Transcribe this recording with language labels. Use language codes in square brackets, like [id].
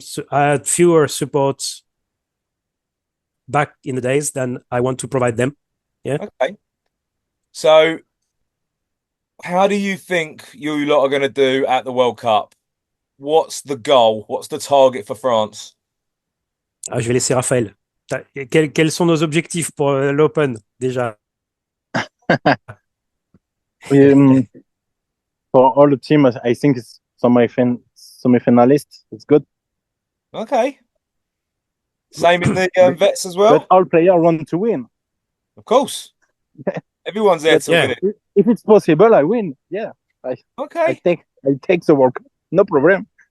[en] I had fewer supports back in the days than I want to provide them. Yeah. Okay. So how do you think you lot are going to do at the World Cup? What's the goal? What's the target for France? [fr] Je vais laisser Raphaël. Quels sont nos objectifs pour l'Open déjà? [en] For all the team, I think it's semi-finalists. It's good. Okay. Same in the vets as well? But all players want to win. Of course. Everyone's there to win it. If it's possible, I win. Yeah. I take the World Cup. No problem.